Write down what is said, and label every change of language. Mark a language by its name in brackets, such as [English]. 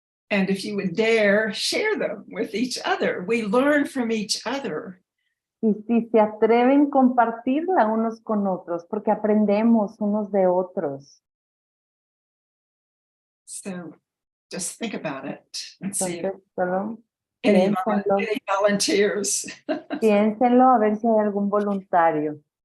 [English] And if you would dare, share them with each other. We learn from each other. [Spanish] Y si se atreven, compartirla unos con otros, porque aprendemos unos de otros. [English] So just think about it and see [Spanish] Entonces, solo [English] any [Spanish] piénsenlo, [English] volunteers. [Spanish] piénsenlo a ver si hay algún voluntario.